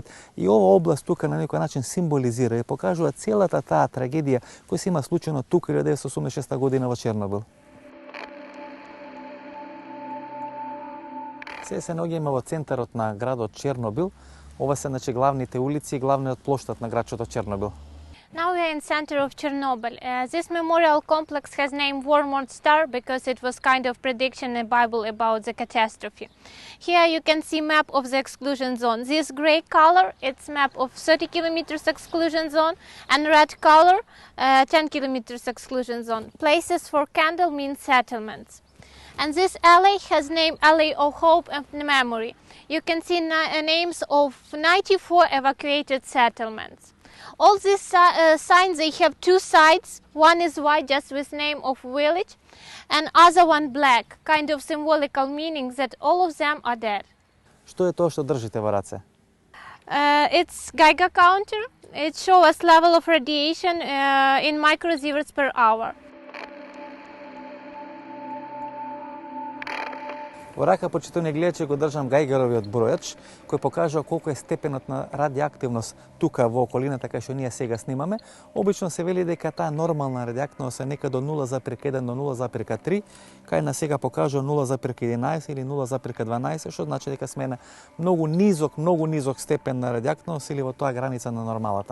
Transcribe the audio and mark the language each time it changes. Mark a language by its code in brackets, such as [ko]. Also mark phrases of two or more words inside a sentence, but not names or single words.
[mk] И ова област тука на некој начин символизира и покажува целата таа трагедија која се има случено тука 1986 година во Чернобил. Сега се наоѓаме во центарот на градот Чернобил. Ова се главните улици и главниот плоштад на градчето Чернобил. [en] Now we are in center of Chernobyl. This memorial complex has named Wormwood Star because it was kind of prediction in the Bible about the catastrophe. Here you can see map of the exclusion zone. This gray color, it's map of 30 kilometers exclusion zone, and red color, 10 kilometers exclusion zone. Places for candle mean settlements. And this alley has name Alley of Hope and Memory. You can see names of 94 evacuated settlements. All these signs, they have two sides. One is white, just with name of village, and other one black, kind of symbolical meaning that all of them are dead. [mk] Што е тоа што држите во раце? [en] It's Geiger counter. It shows us level of radiation in microsieverts per hour. [mk] Во рака, почитувани гледачи, го држам Гајгеровиот бројач, кој покажува колку е степенот на радиоактивност тука во околината кај што ние сега снимаме. Обично се вели дека таа нормална радиоактивност е некаде до 0,1 до 0,3, кај на сега покажува 0,11 или 0,12, што значи дека сме на многу низок степен на радиоактивност или во тоа граница на нормалата.